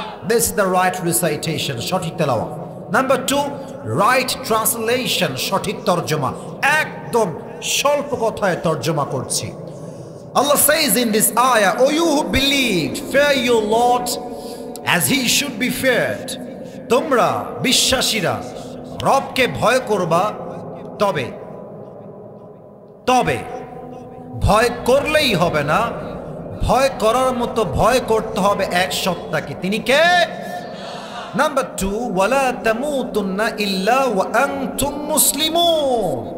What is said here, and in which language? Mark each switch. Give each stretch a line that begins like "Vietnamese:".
English: This is the right recitation,
Bangla: সঠিক তেলাওয়াত।
English: number 2, right translation,
Bangla: সঠিক তর্জমা। একদম স্বল্প কথায় তর্জমা করছি।
English: Allah says in this ayah, O you who believed, fear your Lord as he should be feared.
Bangla: তোমরা বিশ্বাসীরা রবকে ভয় করবা, তবে ভয় করলেই হবে না, ভয় করার মতো ভয় করতে হবে এক সত্তাকে। তিনি কে?
Arabic: নাম্বার 2, ওয়ালা তামুতুন্না ইল্লা ওয়া আনতুম মুসলিমুন।